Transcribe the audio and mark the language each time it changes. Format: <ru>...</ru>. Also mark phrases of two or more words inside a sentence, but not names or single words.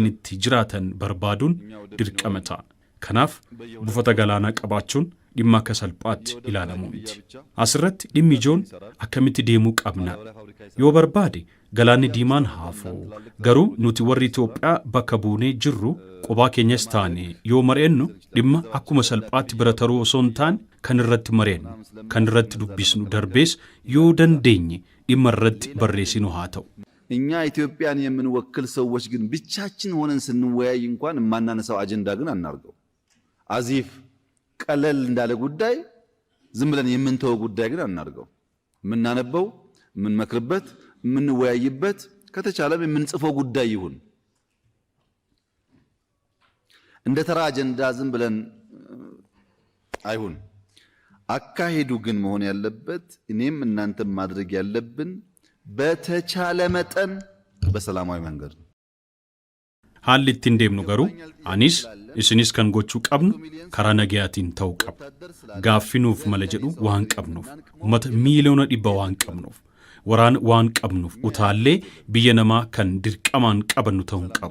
<om>itti jiraatan barbaaduun dirqama ta'a kanaaf buufata galaanaa qabaachuun dhimma akka salphaatti ilaalamuu miti asirratti dhimmi ijoon akkamitti deemuu qabna yoo barbaade galaanni diimaan haafuu garuu nuti warri Itoophiyaa bakka buunee jirru qobaa keenyas taane yoo mari'annu dhimma akkuma salphaatti bira taruu osoo hin taane kan irratti mari'annu kan irratti dubbisnu darbees yoo dandeenye dhimma irratti barreessinu haa ta'u</om> <am>እኛ ኢትዮጵያን የምንወክል ሰዎች ግን ብቻችን ሆነን ስንወያይ እንኳን ማናነሳው አጀንዳ ግን አናርገው አዚፍ ቀለል እንዳለ ጉዳይ ዝም ብለን የምንተው ጉዳይ ግን አናርገው። የምናነበው፣ የምንመክርበት፣ የምንወያይበት ከተቻለም የምንጽፈው ጉዳይ ይሁን። እንደ ተራ አጀንዳ ዝም ብለን አይሁን። አካሄዱ ግን መሆን ያለበት እኔም እናንተም ማድረግ ያለብን በተቻለ መጠን በሰላማዊ መንገድ ነው።</am> <om>haalli ittiin deemnu garuu anis isinis kan gochuu qabnu karaa nagayaatiin ta'uu qaba. Gaaffinuuf mala jedhu waan qabnuuf, uummata miiliyoona 100 waan qabnuuf, waraana waan qabnuuf utaallee biyya namaa kan dirqamaan qabannu ta'uu qabu.</om>